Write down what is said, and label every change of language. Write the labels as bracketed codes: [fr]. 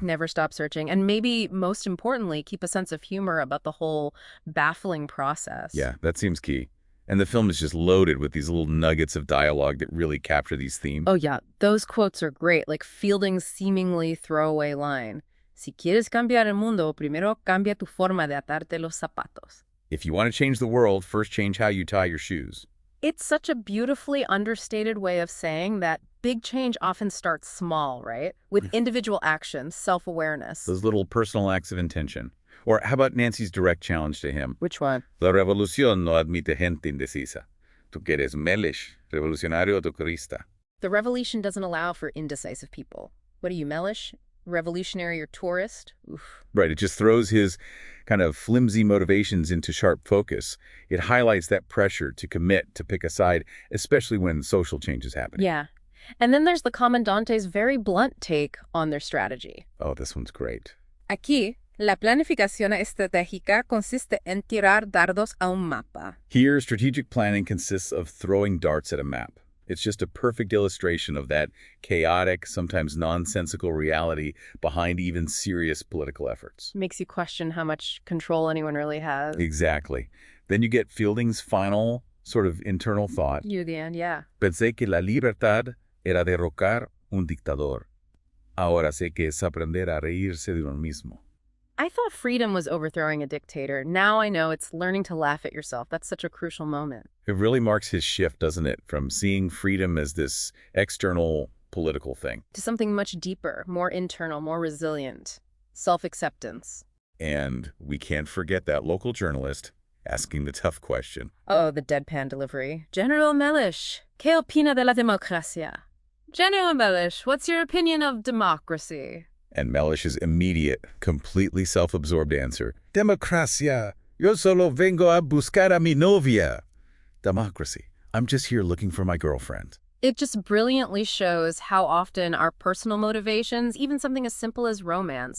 [en] Never stop searching. And maybe, most importantly, keep a sense of humor about the whole baffling process. Yeah, that seems key. And the film is just loaded with these little nuggets of dialogue that really capture these themes. Oh yeah, those quotes are great, like Fielding's seemingly throwaway line. [es] Si quieres cambiar el mundo, primero cambia tu forma de atarte los zapatos. [en] If you want to change the world, first change how you tie your shoes. It's such a beautifully understated way of saying that big change often starts small, right? With individual actions, self-awareness. Those little personal acts of intention. Or how about Nancy's direct challenge to him? Which one? [es] La revolución no admite gente indecisa. Tú que eres melish, revolucionario o turista. [en] The revolution doesn't allow for indecisive people. What are you, Mellish? revolutionary or tourist. Oof. Right, it just throws his kind of flimsy motivations into sharp focus. It highlights that pressure to commit, to pick a side, especially when social change is happening. Yeah. And then there's the Comandante's very blunt take on their strategy. Oh, this one's great. [es] Aquí, la planificación estratégica consiste en tirar dardos a un mapa. [en] Here, strategic planning consists of throwing darts at a map. It's just a perfect illustration of that chaotic, sometimes nonsensical reality behind even serious political efforts. Makes you question how much control anyone really has. Exactly. Then you get Fielding's final sort of internal thought. You, the end, yeah. [es] Pensé que la libertad era derrocar un dictador. Ahora sé que es aprender a reírse de uno mismo. [en] I thought freedom was overthrowing a dictator. Now I know it's learning to laugh at yourself. That's such a crucial moment. It really marks his shift, doesn't it, from seeing freedom as this external political thing. To something much deeper, more internal, more resilient. Self-acceptance. And we can't forget that local journalist asking the tough question. Oh, the deadpan delivery. [es] General Mellish, ¿qué opina de la democracia? [en] General Mellish, what's your opinion of democracy? And Mellish's immediate, completely self-absorbed answer, Democracia. [es] Yo solo vengo a buscar a mi novia. Democracy. [en] I'm just here looking for my girlfriend. It just brilliantly shows how often our personal motivations, even something as simple as romance,